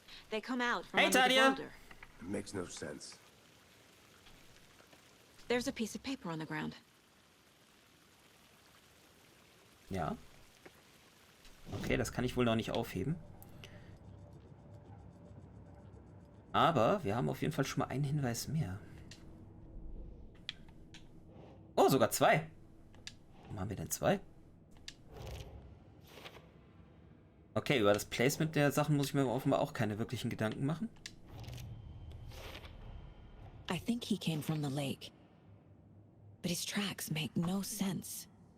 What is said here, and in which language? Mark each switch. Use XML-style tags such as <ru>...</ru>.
<en>They come out from under the boulder. It makes no sense. There's a piece of paper on the ground.</en> <de>Ja. Okay, das kann ich wohl noch nicht aufheben. Aber wir haben auf jeden Fall schon mal einen Hinweis mehr. Oh, sogar zwei. Warum haben wir denn zwei? Okay, über das Placement der Sachen muss ich mir offenbar auch keine wirklichen Gedanken machen.</de> <en>I think he came from the lake. But his tracks make no sense.</en>